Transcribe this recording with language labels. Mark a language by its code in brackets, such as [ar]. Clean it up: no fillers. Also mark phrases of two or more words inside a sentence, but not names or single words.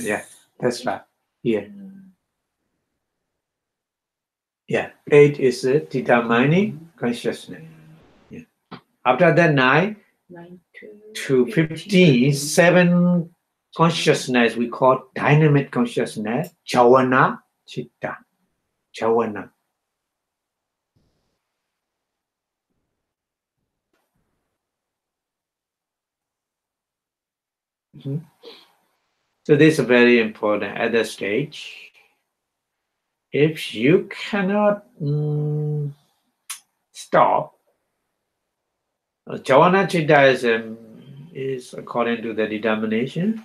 [en] Yeah, that's right. Here. Yeah, 8 is a determining consciousness. Yeah. After that, 9 to 15, 7 consciousness we call dynamic consciousness, [pi] jhana chitta. [en] Jhana. So this is very important at that stage. If you cannot stop, [pi] jhana chitta [en] is according to the determination.